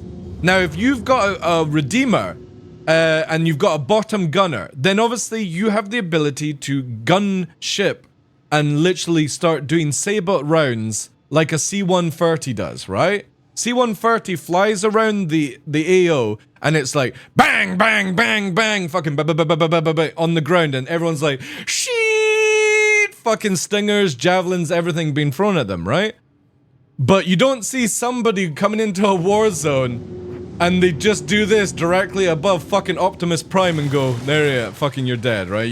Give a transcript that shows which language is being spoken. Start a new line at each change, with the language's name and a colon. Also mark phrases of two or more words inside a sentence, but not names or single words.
English: Now, if you've got a Redeemer and you've got a bottom gunner, then obviously you have the ability to gun ship and literally start doing saber rounds like a C-130 does, right? C-130 flies around the AO and it's like bang, bang, bang, bang, fucking ba-ba-ba-ba-ba-ba-ba on the ground, and everyone's like, shit, fucking stingers, javelins, everything being thrown at them, right? But you don't see somebody coming into a war zone and they just do this directly above fucking Optimus Prime and go, there you fucking you're dead, right?